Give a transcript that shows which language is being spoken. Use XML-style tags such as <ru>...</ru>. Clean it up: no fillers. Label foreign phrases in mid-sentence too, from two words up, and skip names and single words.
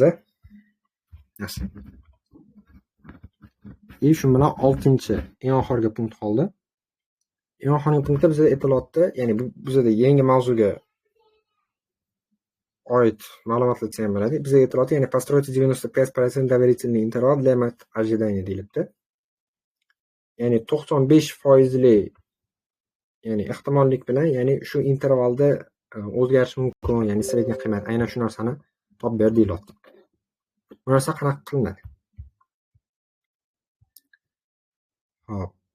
<uz>Yaxshi. Shu bilan 6-chi, eng oxirgi punkt qoldi. Eng oxirgi punktda bizga aytilyapti, ya'ni bu bizda yangi mavzuga oid ma'lumotlar ham bo'ladi. Bizga aytilyapti, ya'ni</uz> <ru>построить 95% доверительный интервал для ожидания</ru> <uz>deyilibdi. Ya'ni 95% ya'ni ehtimollik bilan, ya'ni shu intervalda o'zgarishi mumkin, ya'ni sredniy qiymat, aynan shu narsani topib ber deyilyapti. Bu narsa qanaqa qilinadi? Hop.</uz>